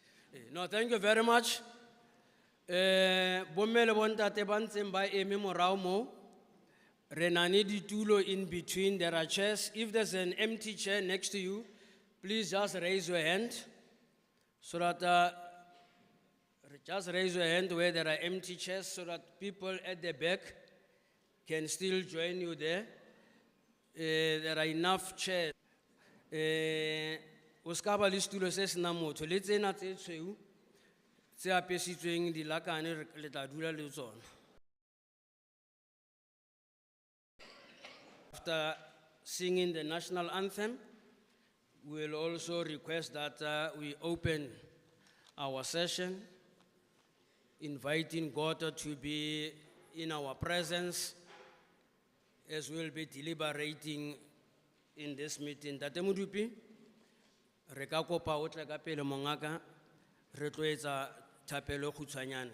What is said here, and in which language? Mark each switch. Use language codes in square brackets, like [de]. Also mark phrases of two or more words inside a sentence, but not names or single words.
[en] No, thank you very much. [st] Bomme le bontate ba ntseng ba eme morao moo, re na le ditulo [en] in between, there are chairs. If there's an empty chair next to you, please just raise your hand so that just raise your hand where there are empty chairs so that people at the back can still join you there. There are enough chairs. [st] O ska ba le setulo se senang motho, le tsena tse tshweu tse apesitsweng dilakane le tla dula le tsona. [en] After singing the national anthem, we will also request that we open our session, inviting God to be in our presence as we will be deliberating in this meeting. [st] Tate Modupi, re ka kopa o tle ka pele mongaka, re tlo etsa thapelo e khutshwanyane.